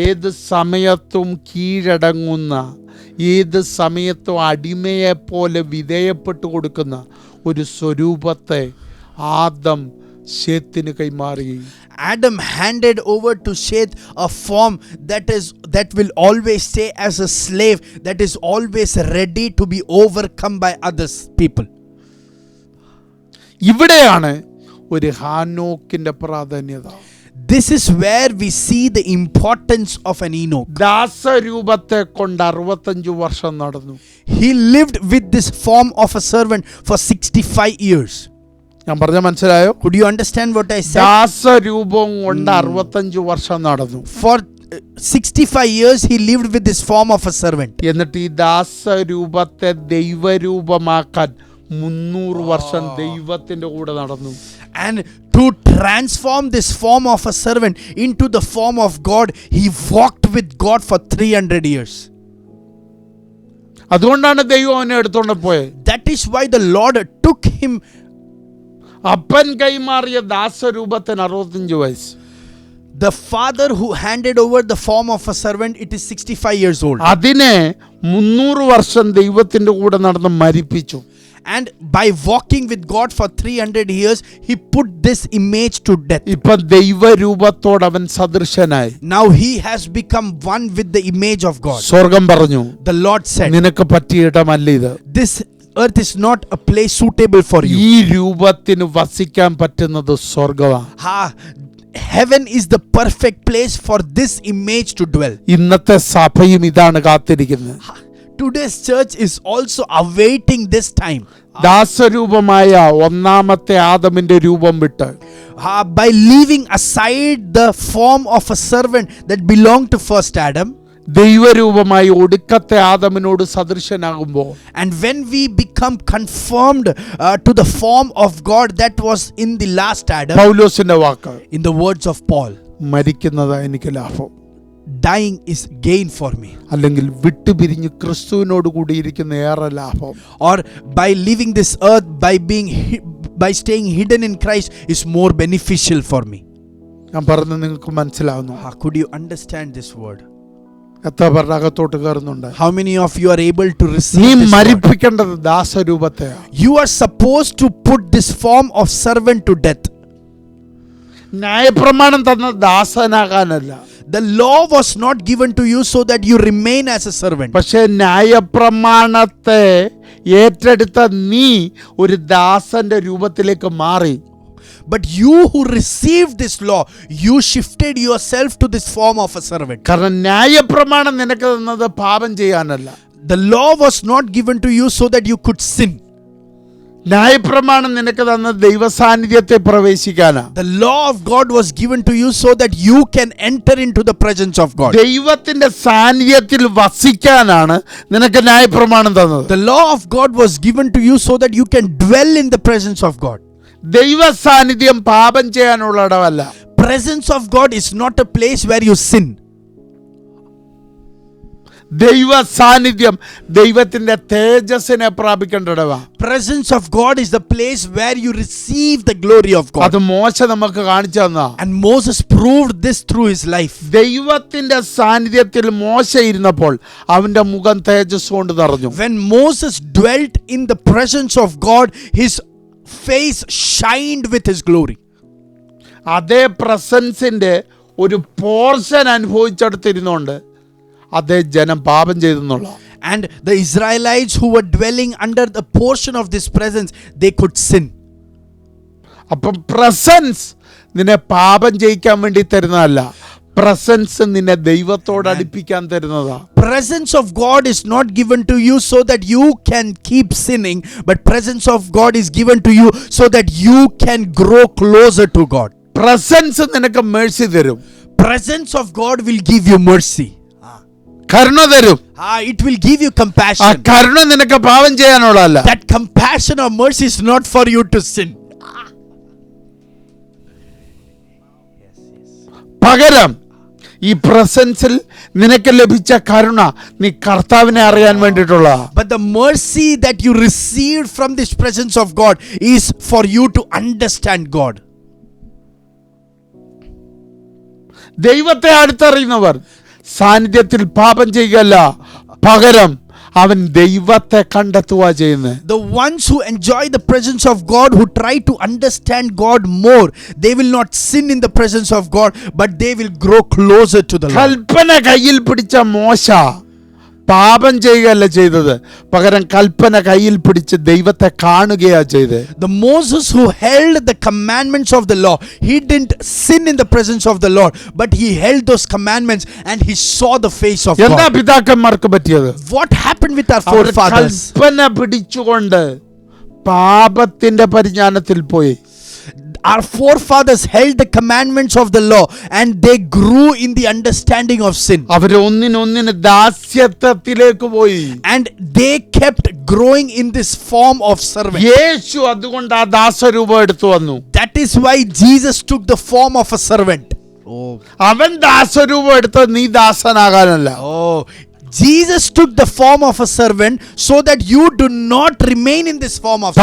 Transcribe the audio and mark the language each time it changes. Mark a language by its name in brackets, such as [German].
[Malayalam] ഏത് സമയത്തും കീഴടങ്ങുന്ന, ഏത് സമയത്തും അടിമയെ പോലെ വിധേയപ്പെട്ടു കൊടുക്കുന്ന ഒരു സ്വരൂപത്തെ ആദം ശേത്തിന് കൈമാറി. [English] Adam handed over to Seth a form that will always stay as a slave, that is always ready to be overcome by others people. [Malayalam] ഇവിടെയാണ് ഒരു ഹാനോക്കിന്റെ പ്രാധാന്യത. [English] This is where we see the importance of an Enoch. [Malayalam] ദാസരൂപത്തെ കൊണ്ട് 65 വർഷം നടന്നു. [English] He lived with this form of a servant for 65 years. [Malayalam] ഞാൻ പറഞ്ഞ മനസ്സിലായോ? [English] Could you understand what I said? [Malayalam] ദാസരൂപം കൊണ്ട് 65 വർഷം നടന്നു. [English] For 65 years he lived with this form of a servant. [Malayalam] എന്നിട്ട് ഈ ദാസരൂപത്തെ ദൈവരൂപമാക്കാൻ 300 വർഷം ദൈവത്തിന്റെ കൂടെ നടന്നു. [English] And to transform this form of a servant into the form of God, he walked with God for 300 years. [Malayalam] അതുകൊണ്ടാണ് ദൈവം അവനെ എടുത്തോണ്ട് പോയത്. [English] That is why the Lord took him. [Malayalam] അപ്പൻ കൈമാറിയ ദാസരൂപത്തിന് 65 വയസ്സ്. [English] The father who handed over the form of a servant, it is 65 years old. [Malayalam] അതിനെ 300 വർഷം ദൈവത്തിന്റെ കൂടെ നടന്ന് മരിപ്പിച്ചു. [English] And by walking with God for 300 years, he put this image to death. [Malayalam] ഇപ്പൊ ദൈവരൂപത്തോട് അവൻ സദൃശനായി. [English] Now he has become one with the image of God. [Malayalam] സ്വർഗം പറഞ്ഞു, [English] The Lord said, [Malayalam] നിനക്ക് പറ്റിയ ഇടമല്ല ഇത്. [English] this earth is not a place suitable for you. [Malayalam] ഈ രൂപത്തിന് വസിക്കാൻ പറ്റുന്നത് സ്വർഗമാണ്. [English] Heaven is the perfect place for this image to dwell. [Malayalam] ഇന്നത്തെ സഭയും ഇതാണ് കാത്തിരിക്കുന്നത്. [English] Today's church is also awaiting this time. [Malayalam] ദാസരൂപമായ ഒന്നാമത്തെ ആദമിന്റെ രൂപം വിട്ട് [English] By leaving aside the form of a servant that belonged to first Adam, [Malayalam] ദൈവരൂപമായി ഒടുക്കത്തെ ആദമിനോട് സദൃശനാകുമ്പോൾ, [English] and when we become conformed to the form of God that was in the last Adam, [Malayalam] പൗലോസിന്റെ വാക്ക്, [English] in the words of Paul, [Malayalam] മരിക്കുന്നതാ എനിക്ക് ലാഭം, [English] dying is gain for me. [Malayalam] അല്ലെങ്കിൽ വിട്ടുപിരിഞ്ഞ് ക്രിസ്തുവിനോട് കൂടി ഇരിക്കുന്ന ഏറെ ലാഭം. [English] Or by leaving this earth, by staying hidden in Christ is more beneficial for me. [Malayalam] ഞാൻ പറഞ്ഞത് നിങ്ങൾക്ക് മനസ്സിലാവുന്നു? [English] Could you understand this word? [Malayalam] എത്ര പേരുടെ അകത്തോട്ട് കയറുന്നുണ്ട്? [English] How many of you are able to receive [Malayalam] നീ [English] this word? [Malayalam] മരിപ്പിക്കേണ്ടത് ദാസരൂപത്തെയാ. [English] You are supposed to put this form of servant to death. [Malayalam] ന്യായപ്രമാണം തന്ന ദാസനാകാനല്ല. [English] The law was not given to you so that you remain as a servant. [Malayalam] പക്ഷേ ന്യായപ്രമാണത്തെ ഏറ്റെടുത്ത നീ ഒരു ദാസന്റെ രൂപത്തിലേക്ക് മാറി. [English] But you who received this law, you shifted yourself to this form of a servant. [Malayalam] കാരണം ന്യായപ്രമാണം നിനക്ക് തന്നത് പാപം ചെയ്യാനല്ല. [English] The law was not given to you so that you could sin. [Malayalam] ന്യായപ്രമാണം നിനക്ക് തന്ന ദൈവസാന്നിധ്യത്തെ പ്രവേശിക്കാനാ. [English] The law of God was given to you so that you can enter into the presence of God. [Malayalam] ദൈവത്തിന്റെ സാന്നിധ്യത്തിൽ വസിക്കാനാണ് നിനക്ക് ന്യായപ്രമാണം തന്നത്. [English] The law of God was given to you so that you can dwell in the presence of God. [Malayalam] ദൈവ സാന്നിധ്യം പാപം ചെയ്യാനുള്ള ഇടമല്ല. [English] Presence of God is not a place where you sin. [Malayalam] ദൈവ സാന്നിധ്യം ദൈവത്തിന്റെ തേജസ്സിനെ പ്രാപിക്കേണ്ട ഇടമാണ്. [English] Presence of God is the place where you receive the glory of God. [Malayalam] അത് മോശ നമുക്ക് കാണിച്ചു തന്നാ. [English] And Moses proved this through his life. [Malayalam] ദൈവത്തിന്റെ സാന്നിധ്യത്തിൽ മോശ ഇരുന്നപ്പോൾ അവന്റെ മുഖം തേജസ് കൊണ്ട് നിറഞ്ഞു. [English] When Moses dwelt in the presence of God, his face shined with his glory. [Malayalam] അതേ പ്രസൻസിന്റെ ഒരു പോർഷൻ അനുഭവിച്ചെടുത്തിരുന്നോണ്ട് അതേ ജനം പാപം ചെയ്തെന്നുള്ള. [English] And the Israelites who were dwelling under the portion of this presence, they could sin. [Malayalam] അപ്പം പ്രസൻസ് നിന്നെ പാപം ജയിക്കാൻ വേണ്ടി തരുന്നതല്ല, പ്രസൻസ് നിന്നെ ദൈവത്തോട് അടുപ്പിക്കാൻ തരുന്നതാ. [English] Presence of God is not given to you so that you can keep sinning, but presence of God is given to you so that you can grow closer to God. [Malayalam] Presence നിനക്ക് Mercy തരും. [English] Presence of God will give you mercy. [Malayalam] കരുണ തരും. [English] It will give you ആ compassion. [Malayalam] കരുണ നിനക്ക് പാപം ചെയ്യാനുള്ളതല്ല. [English] That compassion or mercy is not for you to sin. [Malayalam] പകരം ഈ പ്രസൻസിൽ നിനക്ക് ലഭിച്ച കരുണ നീ കർത്താവിനെ അറിയാൻ വേണ്ടിയിട്ടുള്ള. [English] But the mercy that you received from this presence of God is for you to understand God. [Malayalam] ദൈവത്തെ അടുത്തറിയുന്നവർ സാന്നിധ്യത്തിൽ പാപം ചെയ്യുകയല്ല, പകരം അവൻ ദൈവത്തെ കണ്ടെത്തുക ചെയ്യുന്നത്. [English] The ones who enjoy the presence of God, who try to understand God more, they will not sin in the presence of God, but they will grow closer to the Lord. [Malayalam] കൽപ്പന കയ്യിൽ പിടിച്ച മോശ പാപം ചെയ്യുകയല്ല ചെയ്തത്, പകരം കൽപ്പന കയ്യിൽ പിടിച്ച് ദൈവത്തെ കാണുകയാ ചെയ്തത്. [English] The Moses who held the commandments of the law, he didn't sin in the presence of the Lord, but he held those commandments and he saw the face of [Malayalam] എന്താ [English] God. [Malayalam] പിതാക്കന്മാർക്ക് പറ്റിയത്? [English] What happened with our [Malayalam] our [English] forefathers? [Malayalam] കൽപ്പന പിടിച്ചുകൊണ്ട് പാപത്തിന്റെ പരിജ്ഞാനത്തിൽ പോയി. [English] Our forefathers held the commandments of the law and they grew in the understanding of sin. [Malayalam] അവർ ഒന്നിനൊന്നിന് ദാസ്യത്വത്തിലേക്ക് പോയി. [English] And they kept growing in this form of servant. [Malayalam] യേശു അതുകൊണ്ട് ആ ദാസരൂപം എടുത്തു വന്നു. [English] That is why Jesus took the form of a servant. [Malayalam] അവൻ ദാസരൂപം എടുത്ത് നീ ദാസനാകാനല്ല. [English] Jesus took the form of a servant so that you do not remain in this form of servant.